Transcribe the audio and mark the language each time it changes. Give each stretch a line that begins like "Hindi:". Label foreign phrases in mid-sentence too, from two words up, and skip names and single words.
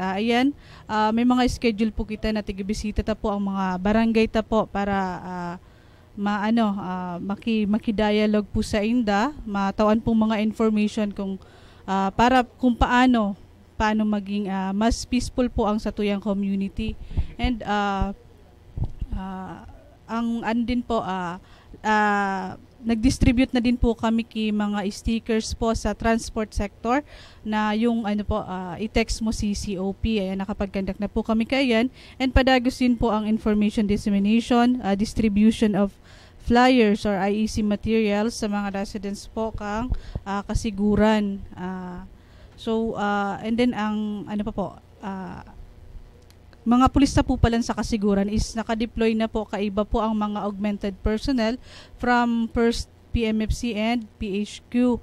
Bikol: Ayan, may mga schedule po kita na tigibisita ta po ang mga barangay ta po para maki-dialogue po sa inda, matawan po mga information kung para kung paano maging mas peaceful po ang satuyang community. And ang andin po nag-distribute na din po kami mga stickers po sa
English: transport sector
Bikol: na
Filipino: yung i-text mo si COP.
Bikol: Ayan, nakapag-conduct na po kami kayan. And padagos din po ang
English: information dissemination, distribution of flyers or IEC materials
Bikol: sa mga residents po kang Kasiguran. And then ang mga pulis na po pala sa Kasiguran is nakadeploy na po kaiba po ang mga
English: augmented personnel from 1st PMFC and PHQ.